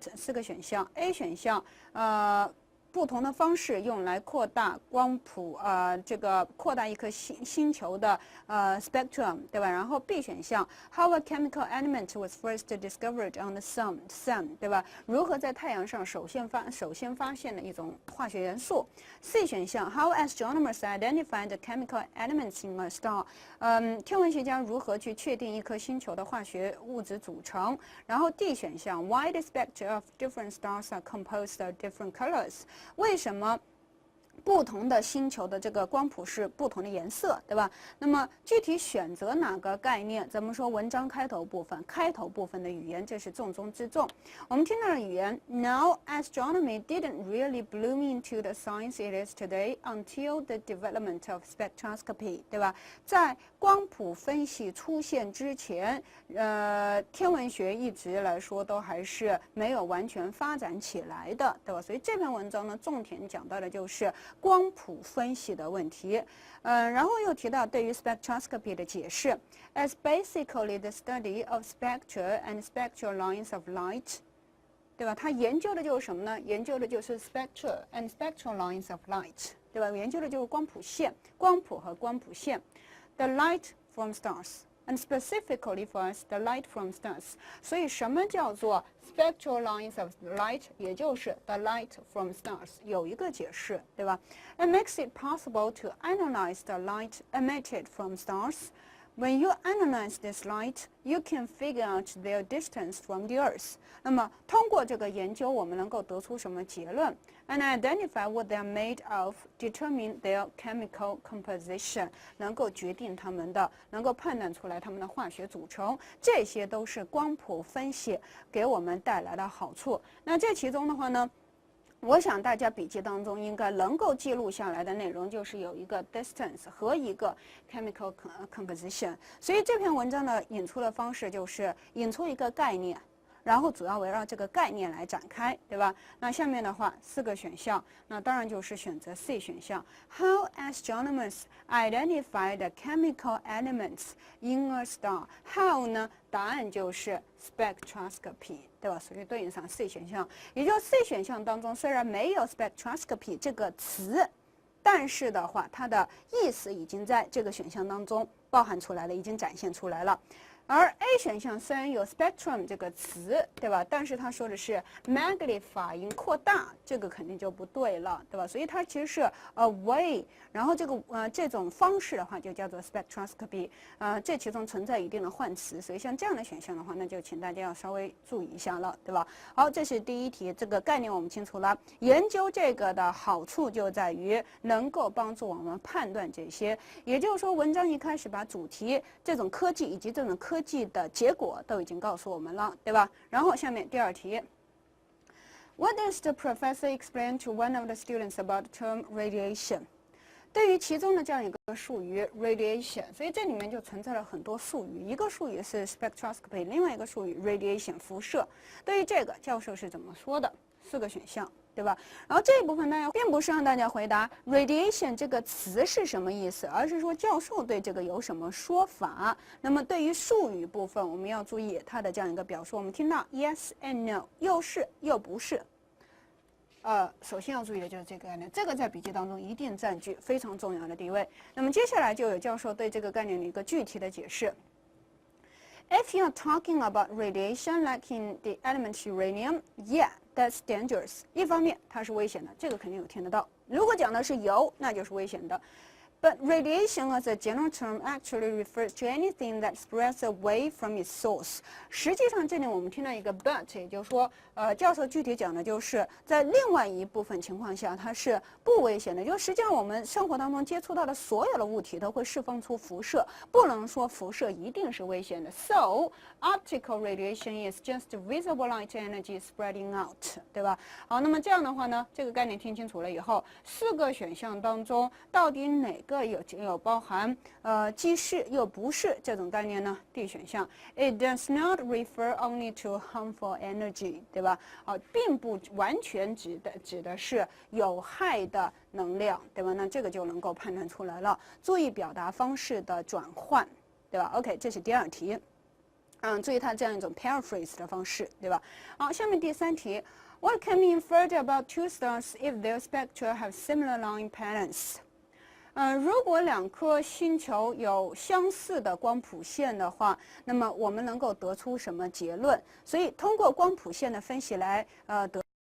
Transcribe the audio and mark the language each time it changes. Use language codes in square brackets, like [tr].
[zh] 4个选项 ，A 选项，不同的方式用来扩大光谱，这个扩大一颗星球的spectrum， 对吧？然后 B 选项 [en] ，How a chemical element was first discovered on the sun， [zh] 对吧？如何在太阳上首先发现的一种化学元素。 C 选项 ， [en] How astronomers identified the chemical elements in a star， [zh] 天文学家如何去确定一颗星球的化学物质组成。然后 D 选项 [en] ，Why the spectra of different stars are composed of different colors？ [zh] 为什么不同的星球的这个光谱是不同的颜色，对吧？那么具体选择哪个概念，咱们说文章开头部分的语言，这是重中之重。我们听到的语言 [en] ，Now astronomy didn't really bloom into the science it is today until the development of spectroscopy， [zh] 对吧？在光谱分析出现之前，天文学一直来说都还是没有完全发展起来的，对吧？所以这篇文章呢，重点讲到的就是光谱分析的问题，然后又提到对于 spectroscopy 的解释 ， [en] as basically the study of spectra and spectral lines of light， [zh] 对吧？它研究的就是什么呢？研究的就是 [en] spectra and spectral lines of light， [zh] 对吧？研究的就是光谱线、光谱和光谱线 [en] ，the light from stars。And specifically for us, the light from stars. [zh] 所以什么叫做 spectral lines of light？也就是 [en] the light from stars， [zh] 有一个解释，对吧 [en] ？It makes it possible to analyze the light emitted from stars. When you analyze this light, you can figure out their distance from the Earth. [zh] 那么通过这个研究，我们能够得出什么结论 [en] ？And identify what they are made of, determine their chemical composition. [zh] 能够决定它们的，能够判断出来它们的化学组成，这些都是光谱分析给我们带来的好处。那这其中的话呢？我想大家笔记当中应该能够记录下来的内容就是有一个 distance 和一个 chemical composition， 所以这篇文章的引出的方式就是引出一个概念，然后主要围绕这个概念来展开，对吧？那下面的话4个选项，那当然就是选择 C 选项 ， [en] How astronomers identify the chemical elements in a star？ How [zh] 呢？答案就是 spectroscopy， 对吧？所以对应上 C 选项，也就是 C 选项当中虽然没有 spectroscopy 这个词，但是的话，它的意思已经在这个选项当中包含出来了，已经展现出来了。而 A 选项虽然有 spectrum 这个词，对吧？但是它说的是 magnifying 扩大，这个肯定就不对了，对吧？所以它其实是 [en] a way， [zh] 然后这种方式的话就叫做 spectroscopy， 这其中存在一定的换词，所以像这样的选项的话，那就请大家要稍微注意一下了，对吧？好，这是第一题，这个概念我们清楚了。研究这个的好处就在于能够帮助我们判断这些，也就是说，文章一开始把主题、这种科技以及这种科技的结果都已经告诉我们了，对吧？然后下面第2题 [en] ，What does the professor explain to one of the students about the term radiation？ [zh] 对于其中的这样一个术语 radiation， 所以这里面就存在了很多术语，一个术语是 spectroscopy， 另外一个术语 radiation 辐射。对于这个，教授是怎么说的？4个选项。对吧？然后这一部分大家并不是让大家回答 radiation 这个词是什么意思，而是说教授对这个有什么说法。那么对于术语部分，我们要注意它的这样一个表述。我们听到 [en] yes and no， [zh] 又是又不是，首先要注意的就是这个概念，这个在笔记当中一定占据非常重要的地位。那么接下来就有教授对这个概念的一个具体的解释。 [en] If you're talking about radiation like in the element uranium, yeah, that's dangerous. [zh] 一方面它是危险的，这个肯定有听得到。如果讲的是铀，那就是危险的。 [en] But radiation as a general term actually refers to anything that spreads away from its source. [zh] 实际上，这里我们听到一个 but， 也就是说，教授具体讲的就是在另外一部分情况下，它是不危险的。就实际上我们生活当中接触到的所有的物体都会释放出辐射，不能说辐射一定是危险的。 [en] So optical radiation is just visible light energy spreading out， [zh] 对吧？好，那么这样的话呢，这个概念听清楚了以后，4个选项当中到底哪个有包含既是又不是这种概念呢？ D 选项 [en] ，It does not refer only to harmful energy， [zh] 对吧？并不完全指的是有害的能量，对吧？那这个就能够判断出来了。注意表达方式的转换，对吧 ？OK， 这是第2题。注意它这样一种 paraphrase 的方式，对吧？好，下面第3题。 [en] What can be inferred about two stars if their spectra have similar line patterns？ [zh] 如果2颗星球有相似的光谱线的话，那么我们能够得出什么结论？所以通过光谱线的分析来得